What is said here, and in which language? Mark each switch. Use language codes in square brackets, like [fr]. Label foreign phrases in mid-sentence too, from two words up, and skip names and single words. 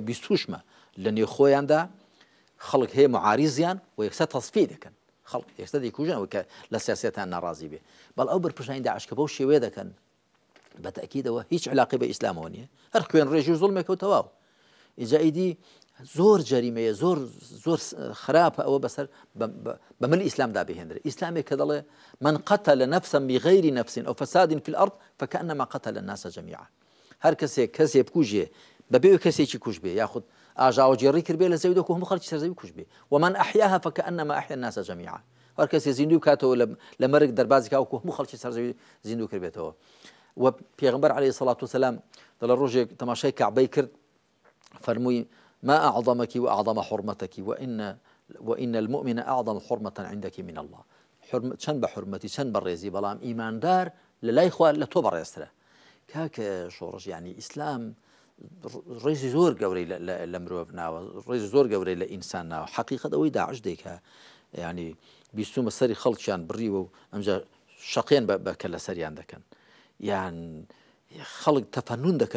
[ckb] بیستوشمە لە نێو خۆیاندا خەڵک هەیە معاریزیان و یەکسەر تەصفیە دەکەن خەڵک یەکسەر دەیکوژن ئەوەی کە لە سیاسەتیان ناڕازی بێ بەڵ ئەو بەرپرسانی داعش کە بەو شێوەیە دەکەن بە تەکیدەوە هیچ علاقی بە ئیسلامەوە نییە هەر خوێن ڕێژی و زوڵمێکە و تەواو ئیجائیدی زۆر جەریمەیە زۆر خراپە ئەوە بەسەر بە ملی ئیسلامدا بهێنرێ ئیسلامێک کە دەڵێ [ar] من قتل نفسا بغير نفس أو فساد في الأرض فكأنما قتل الناس جميعا [ckb] هەر کەسێ بکوژێ بەبێ کەسێکی کوژ بێ یاخود ئاژاوەجێڕی کرد بێ لە زەویدەکو هەموو خەڵکی سەرزەوی کوژ بێ [ar] ومن ئەحیاها فکەئەنەما ئەحیا الناس جەمیعا [ckb] هەر کەسێ زیندوو کاتەوە لە مەرگ دەربازی کاوکو هەموو خەڵکی سەرزەوی زیندوو کرد بێتەوە و پێغەمبەر [ar] عەلەیهی سەڵات وسەلام [ckb] دەڵێ ڕۆژێک تەماشای کەعبەی کرد فەرمووی [ar] ما أعظمك وأعظم حرمتك وإن المؤمن أعظم حرمة عندك من الله [ckb] چەند بە حرمەتی چەند بە ڕێزی بەڵام ئیماندار لە لای خوا لە تۆ بەڕێزترە کاکە شۆڕژ ینی ئیسلام ڕێزی زۆر گەورەی لە مرۆڤ ناوە ڕێزی زۆر گەورەی لە ئینسان ناوە حەقیقەت ئەوەی داعش دێکە ینی بیستومە سەری خەڵکیان بڕیوە و ئەمجا شەقیان بەکە لە سەریان دەکەن یان خەڵک تەفەنون دەکەن